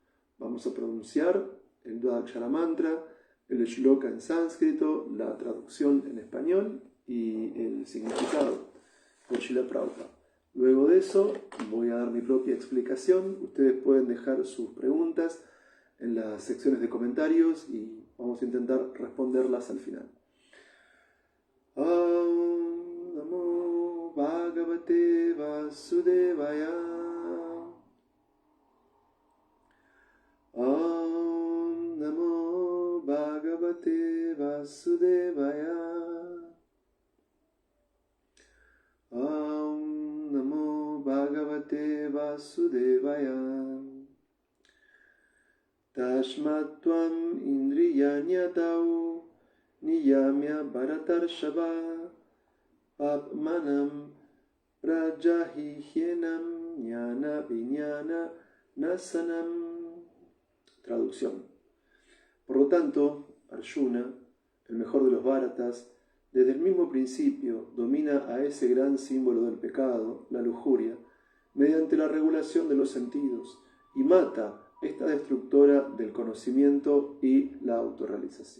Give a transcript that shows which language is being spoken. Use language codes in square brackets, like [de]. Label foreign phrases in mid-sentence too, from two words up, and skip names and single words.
[es] Vamos a pronunciar el Dvadakshara Mantra, el shloka en sánscrito, la traducción en español y el significado por Srila Prabhupada. Luego de eso voy a dar mi propia explicación. Ustedes pueden dejar sus preguntas en las secciones de comentarios y vamos a intentar responderlas al final. [sa] Om Namo Bhagavate Vasudevaya. Om Namo Bhagavate Vasudevaya. Om Namo Bhagavate Vasudevaya. Tashmat Tvam Indriyanyatau Niyamya Bharatarshava Papmanam Prajahihyenam Jnana Viñana Nasanam. [es] Traducción. Por lo tanto, Arjuna, el mejor de los Bharatas, desde el mismo principio domina a ese gran símbolo del pecado, la lujuria, mediante la regulación de los sentidos y mata esta destructora del conocimiento y la autorrealización.